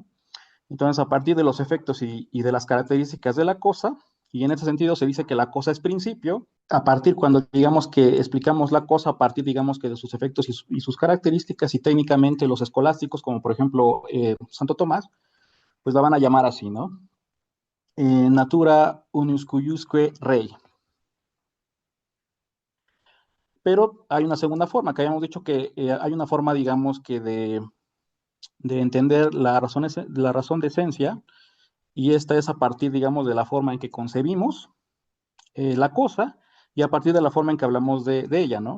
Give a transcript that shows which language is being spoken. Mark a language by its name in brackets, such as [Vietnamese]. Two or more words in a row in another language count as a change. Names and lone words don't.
[Spanish] Entonces, a partir de los efectos y de las características de la cosa, y en ese sentido se dice que la cosa es principio, a partir cuando digamos que explicamos la cosa, a partir digamos que de sus efectos y sus características, y técnicamente los escolásticos, como por ejemplo Santo Tomás, pues la van a llamar así, ¿no? [Latin] Natura unius cuiusque rei. [Spanish] Pero hay una segunda forma, que habíamos dicho que hay una forma, digamos, que de entender la razón de esencia, y esta es a partir, digamos, de la forma en que concebimos la cosa y a partir de la forma en que hablamos de ella, ¿no?